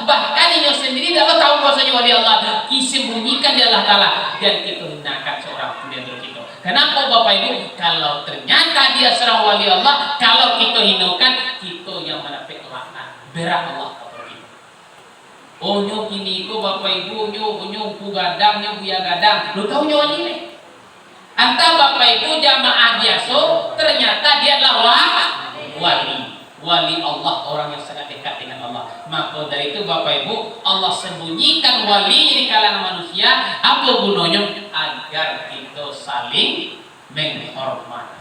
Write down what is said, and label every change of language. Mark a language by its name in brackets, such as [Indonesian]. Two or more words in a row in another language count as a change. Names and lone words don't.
[Indonesian] Bahkan ini sendiri tidak tahu bahwasanya wali Allah. Disembunyikan di Allah Ta'ala. Dan kita hinakan seorang pun di antara kita. Kenapa Bapak Ibu? Kalau ternyata dia seorang wali Allah, kalau kita hinakan, kita yang mendapat laknat. Berat Allah kepada kita. [Minangkabau] Oh nyo kini itu Bapak Ibu, nyo ku gadang, nyo buya gadang. Lu tahu nyo wali nih? [Indonesian] Antara Bapak Ibu jamaah biasa, ternyata dia adalah wali. wali Allah, orang yang sangat dekat dengan Allah. Maka dari itu Bapak Ibu, Allah sembunyikan wali di kalangan manusia. Apa gunanya? Agar kita saling menghormati.